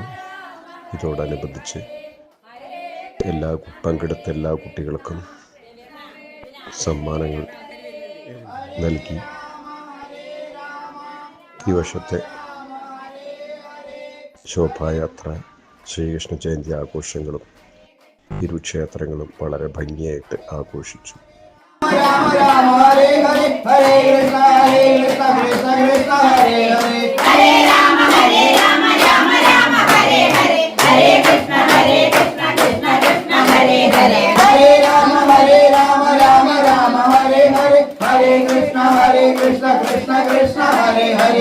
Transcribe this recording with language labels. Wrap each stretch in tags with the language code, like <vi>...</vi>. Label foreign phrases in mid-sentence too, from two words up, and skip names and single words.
<ml>ഇതോടനുബന്ധിച്ച് പങ്കെടുത്ത എല്ലാ കുട്ടികൾക്കും സമ്മാനങ്ങൾ നൽകി. ഈ വർഷത്തെ ശോഭായാത്ര ശ്രീകൃഷ്ണ ജയന്തി ആഘോഷങ്ങളും ഇരു ക്ഷേത്രങ്ങളും വളരെ ഭംഗിയായിട്ട് ആഘോഷിച്ചു.</ml> <sa>രാമ രാമ ഹരേ ഹരേ ഹരേ കൃഷ്ണ കൃഷ്ണ കൃഷ്ണ ഹരേ ഹരേ ഹരേ രാമ രാമ രാമ ഹരേ ഹരേ ഹരേ കൃഷ്ണ കൃഷ്ണ കൃഷ്ണ ഹരേ ഹരേ ഹരേ രാമ രാമ രാമ ഹരേ ഹരേ ഹരേ കൃഷ്ണ കൃഷ്ണ കൃഷ്ണ ഹരേ ഹരേ</sa>